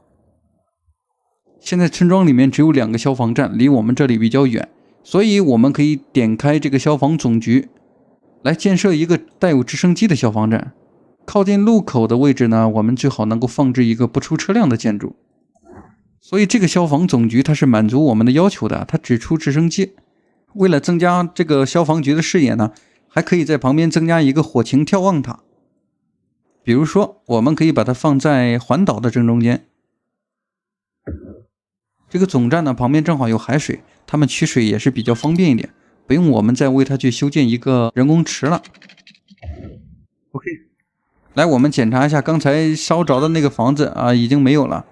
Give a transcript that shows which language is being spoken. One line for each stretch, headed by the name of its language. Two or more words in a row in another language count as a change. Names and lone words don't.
Chinese: 現在村莊裡面只有2個消防站，離我們這裡比較遠，所以我們可以點開這個消防總局，來建設一個帶有直升機的消防站。靠近路口的位置呢，我們最好能夠放置一個不出車輛的建築。所以這個消防總局它是滿足我們的要求的，它只出直升機。為了增加這個消防局的視野呢，還可以在旁邊增加一個火情眺望塔。比如說，我們可以把它放在環島的正中间。这个總站呢，旁邊正好有海水，他們取水也是比較方便一點，不用我們再為它去修建一個人工池了。OK， 來，我們檢查一下剛才燒着的那個房子啊，已經沒有了。